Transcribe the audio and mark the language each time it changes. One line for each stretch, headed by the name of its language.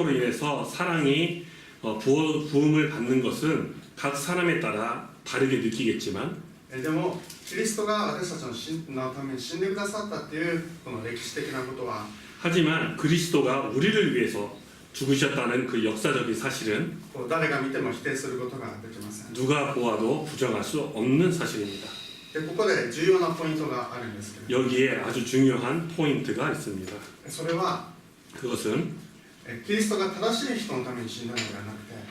Korean: 성령으로 인해서 사랑이 부음을 받는 것은 각 사람에 따라 다르게 느끼겠지만
Japanese: でもキリストが私たちのために死んでくださったっていうこの歴史的なことは
Korean: 하지만 그리스도가 우리를 위해서 죽으셨다는 그 역사적인 사실은
Japanese: こう誰が見ても否定することができません。
Korean: 누가 보아도 부정할 수 없는 사실입니다.
Japanese: でここで重要なポイントがあるんですけれども
Korean: 여기에 아주 중요한 포인트가 있습니다.
Japanese: それは
Korean: 그것은
Japanese: キリストが正しい人のために死んだのではなくて